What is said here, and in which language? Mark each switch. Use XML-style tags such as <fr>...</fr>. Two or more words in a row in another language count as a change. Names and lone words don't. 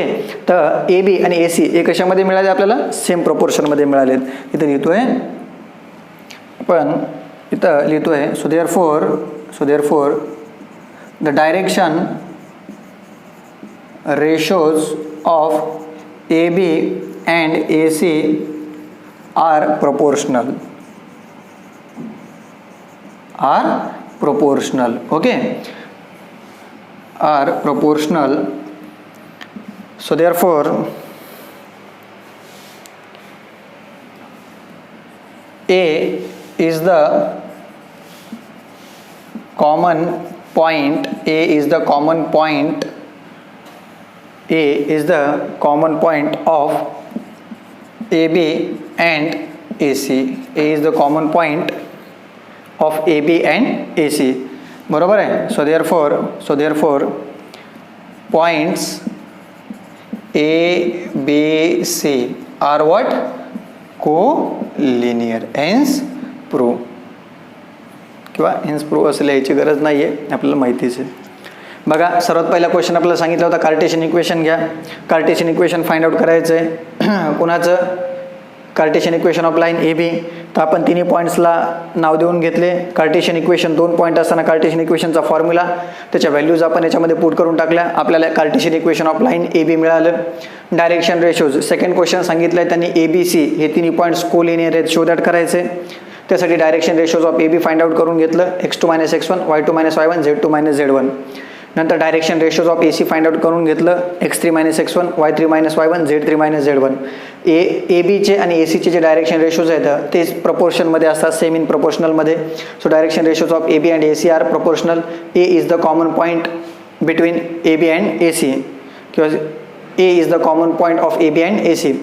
<mr>तर ए बी आणि ए सी हे कशामध्ये मिळाले आपल्याला? सेम प्रपोर्शनमध्ये मिळालेत. इथं लिहितोय पण इथं लिहितोय</mr> <en>so therefore the direction ratios of A B and A C are proportional. Okay, are proportional. So therefore A is the common point. A is the common point of AB and AC. A is the common point of AB and AC.</en> <mr>बरोबर आहे.</mr> <en>So therefore points A, B, C are what? Co-linear. Hence prove.</en> <mr>किंवा</mr> <en>hence prove</en> <mr>असं लिहायची गरज नाही आहे, आपल्याला माहितीच आहे. बघा सर्वात पहिला क्वेश्चन आपल्याला सांगितलं होता</mr> <en>Cartesian equation</en> <mr>घ्या.</mr> <en>Cartesian equation find out</en> <mr>करायचं आहे. कुणाचं?</mr> <en>Cartesian equation of line A B.</en> <mr>तर आपण तिन्ही पॉईंट्सला नाव देऊन घेतले.</mr> <en>Cartesian equation 2 point</en> <mr>असताना कार्टेशियन इक्वेशनचा फॉर्म्युला त्याच्या व्हॅल्यूज आपण याच्यामध्ये पुट करून टाकल्या. आपल्याला</mr> <en>Cartesian equation of line A B</en> <mr>मिळालं.</mr> <en>direction ratios second question</en> <mr>सांगितलं आहे त्यांनी ए बी सी हे तिन्ही पॉईंट्स कोलिनियर आहेत,</mr> <en>show that</en> <mr>करायचे.</mr> <en>त्यासाठी direction ratios of A B find out</en> <mr>करून घेतलं.</mr> <en>x2 - x1, y2 - y1, z2 - z1. नंतर direction ratios of A C find out</en> <mr>करून घेतलं.</mr> <en>x3 - x1, y3 - y1, z3 - z1.</en> <mr>ए बीचे आणि ए सीचे जे डायरेक्शन रेशोज आहेत तेच प्रपोर्शनमध्ये असतात,</mr> <en>same in</en> <mr>प्रपोर्शनलमध्ये.</mr> <en>So direction ratios of A B and A C are proportional. A is the common point between A B and A C किंवा A is the common point of A B and A C.</en>